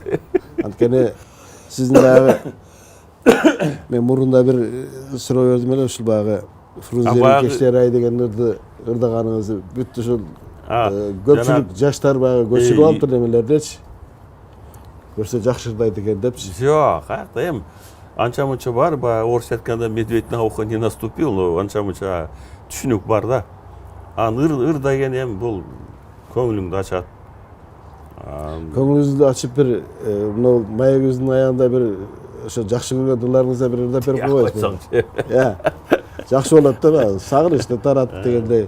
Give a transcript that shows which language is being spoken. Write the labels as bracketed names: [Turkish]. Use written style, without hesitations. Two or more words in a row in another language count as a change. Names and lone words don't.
[Kyrgyz] Анткени сиздин дагы мен мурунда бир суроо бердим эле, ушул баягы Фрунзенин Кечтер ай деген ырдаганыңыз бүт ушул көпчүлүк жаштар баягы көчүрүп алыптыр немелердечи. Көрсө жакшы ырдайт экен депчи. Жок, каякта эми анча-мунча бар, орысша айтканда [Russian] медведь на ухо не наступил, [Kyrgyz] но анча-мунча түшүнүк бар да. Ыр деген эми бул көңүлүңдү ачат. Көңүлүңүздү ачып бир мына маегибиздин аягында бир ошо жакшы көргөн ырларыңыздан бир ырдап берип койбойсузбу? Жакшы болот да, сагынычты тарат дегендей.